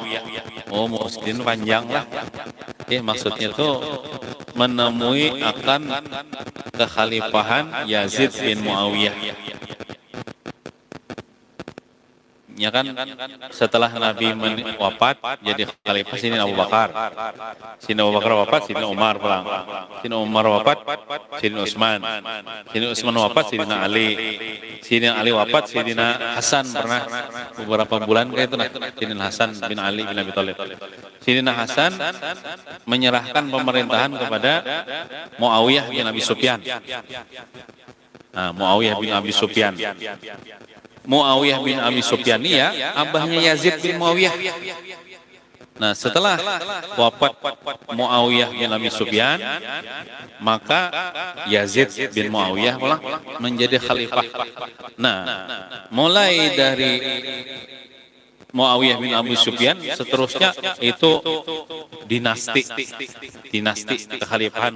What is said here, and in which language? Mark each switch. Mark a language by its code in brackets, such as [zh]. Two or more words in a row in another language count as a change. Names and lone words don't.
[id] Oh, Muslim panjang lah. Maksudnya tuh menemui akan kekhalifahan Yazid bin Muawiyah. Ya kan setelah Nabi wafat jadi khalifah Sidin Abu Bakar. Sidin Abu Bakar wafat, Sidin Umar pulang. Sidin Umar wafat, Sidin Utsman. Sidin Utsman wafat, Sidin Ali. Sidin Ali wafat, Sidin Hasan pernah beberapa bulan kayak itu nah. Sidin Hasan bin Ali bin Abi Thalib. Sidin Hasan menyerahkan pemerintahan kepada Muawiyah bin Abi Sufyan. Nah, Muawiyah bin Abi Sufyan. Muawiyah bin Abi Sufyan ya, abahnya Yazid bin Muawiyah. Nah, setelah wafat Muawiyah bin Abi Sufyan, maka Yazid bin Muawiyah menjadi khalifah. Nah, mulai dari Muawiyah bin Abi Sufyan seterusnya itu dinasti kekhalifahan.